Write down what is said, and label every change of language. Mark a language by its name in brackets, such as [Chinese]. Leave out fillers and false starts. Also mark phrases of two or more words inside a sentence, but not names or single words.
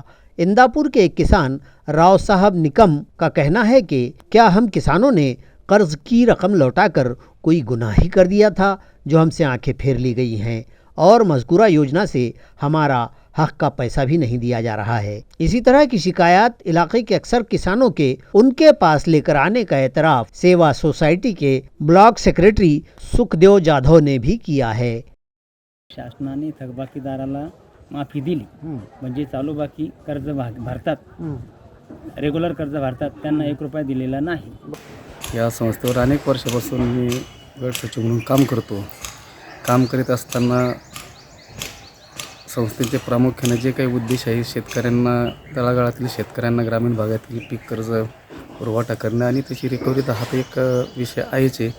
[Urdu] انداپور کے ایک کسان راؤ صاحب نکم کا کہنا ہے کہ کیا ہم کسانوں نے قرض کی رقم لوٹا کر کوئی گناہ ہی کر دیا تھا جو ہم سے آنکھیں پھیر لی گئی ہیں، اور مذکورہ یوجنا سے ہمارا حق کا پیسہ بھی نہیں دیا جا رہا ہے۔ اسی طرح کی شکایات علاقے کے اکثر کسانوں کے ان کے پاس لے کر آنے کا اعتراف سیوا سوسائٹی کے بلاک سیکریٹری سکھدیو جادھو نے بھی کیا ہے۔ [Marathi] शासनाने थकबाकीदाराला माफी दिली, म्हणजे चालू बाकी कर्ज भरतात, रेग्युलर कर्ज भरतात, त्यांना 1 रुपया दिलेला नाही। या संस्थेवर अनेक वर्षापासून मी गट सचिव म्हणून काम करतो। काम करीत असताना संस्थेचे प्रामुख्याने जे काही उद्देश आहे शेतकऱ्यांना, तळागाळातील शेतकऱ्यांना ग्रामीण भागातील पीक कर्ज पुरवठा करणे आणि त्याची रिकव्हरी हा तर एक विषय आहेच आहे।